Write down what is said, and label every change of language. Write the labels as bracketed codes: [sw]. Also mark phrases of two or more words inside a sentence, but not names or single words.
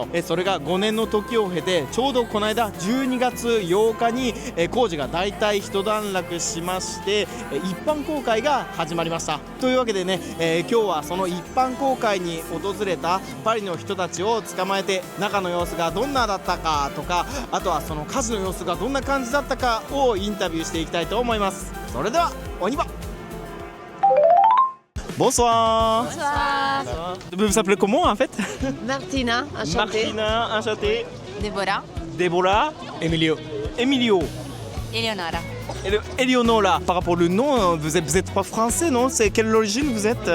[ja] それが5年の時を経て、ちょうどこの間12月8日に、工事が大体一段落しまして、一般公開が始まりました。というわけでね、今日はその一般公開に訪れたパリの人たちを捕まえて、中の様子がどんなだったかとか、あとはその火事の様子がどんな感じだったかをインタビューしていきたいと思います。それではおにば。Bonsoir. [fr] Bonsoir. Vous vous appelez comment en fait? Martina, enchantée. Martina, enchantée. Déborah. Déborah. Emilio. Emilio. Eleonora. Eleonora. Par rapport au nom, vous êtes pas français, non? C'est quelle origine vous êtes?